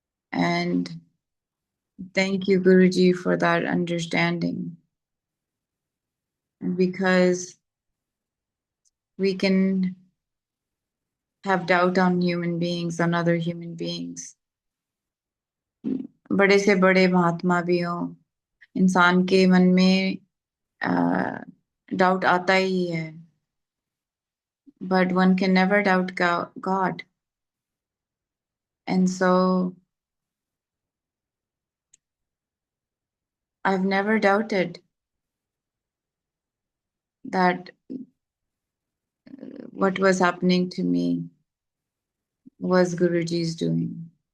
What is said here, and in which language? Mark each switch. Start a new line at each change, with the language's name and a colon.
English: And thank you, Guruji, for that understanding. Because we can have doubt on human beings, on other human beings.
Hindi: बड़े से बड़े महात्मा भी हों, इंसान के मन में doubt आता ही है.
English: But one can never doubt God. And so I've never doubted that what was happening to me was Guruji's doing.